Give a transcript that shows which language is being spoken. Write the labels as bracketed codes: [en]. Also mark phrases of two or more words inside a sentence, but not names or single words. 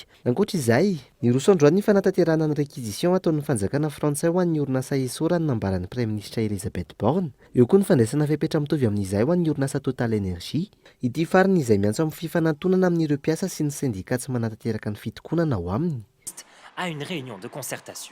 [mg] Ankoatra izay, ny roso androany ny fanatanterahana ny réquisition ataon'ny fanjakana frantsay ho an'ny orinasa Esso raha ny nambaran'ny Prime Ministre Elisabeth Borne. Eo koa ny fandraisana fepetra mitovy amin'izay ho an'ny orinasa Total Energie. Ity fariny izay miantso amin'ny fifanantonana amin'ireo mpiasa sy ny sindika tsy manatanteraka ny fitokonana ao aminy. [fr] À une réunion de concertation.